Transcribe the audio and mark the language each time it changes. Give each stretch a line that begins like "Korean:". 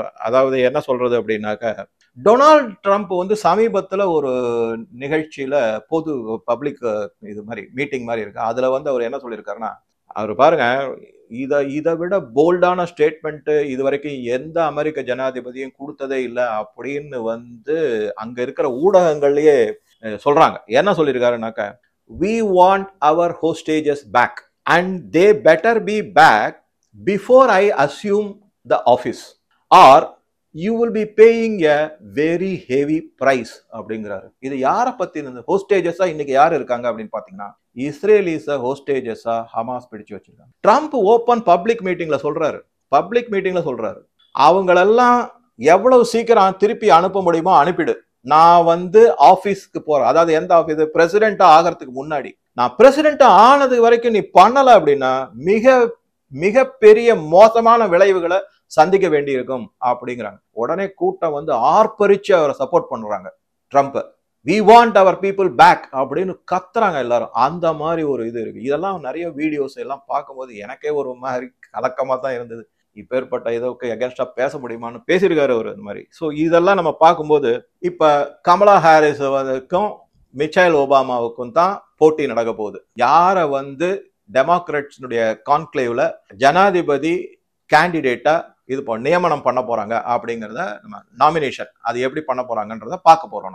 Tamil: அதாவது என்ன சொல்றது அப்படின்னாக்க, டொனால்ட் ட்ரம்ப் வந்து சமீபத்துல ஒரு நிகழ்ச்சியில பொது பப்ளிக் இது மாதிரி மீட்டிங் மாதிரி இருக்கு. அதுல வந்து அவர் என்ன சொல்லியிருக்காருன்னா, அவர் பாருங்க, இதை விட போல்டான ஸ்டேட்மெண்ட் இது வரைக்கும் எந்த அமெரிக்க ஜனாதிபதியும் கொடுத்ததே இல்லை அப்படின்னு வந்து அங்க இருக்கிற ஊடகங்கள்லயே சொல்றாங்க. என்ன சொல்லியிருக்காருனாக்க,
English: we want our hostages back and they better be back before I assume the office or you will be paying a very heavy price
Tamil: அப்படிங்கிறாரு. இது யாரை பத்தி? ஹோஸ்டேஜஸா இன்னைக்கு யார் இருக்காங்க அப்படின்னு பாத்தீங்கன்னா, இஸ்ரேலிஸ ஹோஸ்டேஜஸா ஹமாஸ் பிடிச்சு வச்சிருக்காங்க. ட்ரம்ப் ஓப்பன் பப்ளிக் மீட்டிங்ல சொல்றாரு, அவங்களெல்லாம் எவ்வளவு சீக்கிரம் திருப்பி அனுப்ப முடியுமோ அனுப்பிடு. நான் வந்து ஆபீஸ்க்கு போறேன், அதாவது எந்த ஆபீஸ், பிரசிடென்ட் ஆகிறதுக்கு முன்னாடி, நான் பிரசிடென்ட் ஆனது வரைக்கும் நீ பண்ணல அப்படின்னா மிக மிக பெரிய மோசமான விளைவுகளை சந்திக்க வேண்டி இருக்கும் அப்படிங்கிறாங்க. உடனே கூட்டம் வந்து ஆர்ப்பரிச்சு அவரை சப்போர்ட் பண்றாங்க Trump.
English: we want our people back
Tamil: அப்படின்னு கத்துறாங்க எல்லாரும். அந்த மாதிரி ஒரு இது இருக்கு. இதெல்லாம் நிறைய வீடியோஸ் எல்லாம் பார்க்கும்போது எனக்கே ஒரு மாதிரி கலக்கமா தான் இருந்தது. இப்பேற்பட்ட இதற்கு அகேன்ஸ்டா பேச முடியுமான்னு பேசியிருக்காரு அவர் அந்த மாதிரி. ஸோ இதெல்லாம் நம்ம பார்க்கும்போது இப்ப கமலா ஹாரிஸுக்கும் மிச்சைல் ஒபாமாவுக்கும் தான் போட்டி நடக்க போகுது. யார வந்து டெமோக்ராட்ஸுடைய கான்க்ளேவ்ல ஜனாதிபதி கேண்டிடேட்டா இது நியமனம் பண்ண போறாங்க அப்படிங்கிறத நம்ம நாமினேஷன் அது எப்படி பண்ண போறாங்கன்றத பார்க்க போறோம்.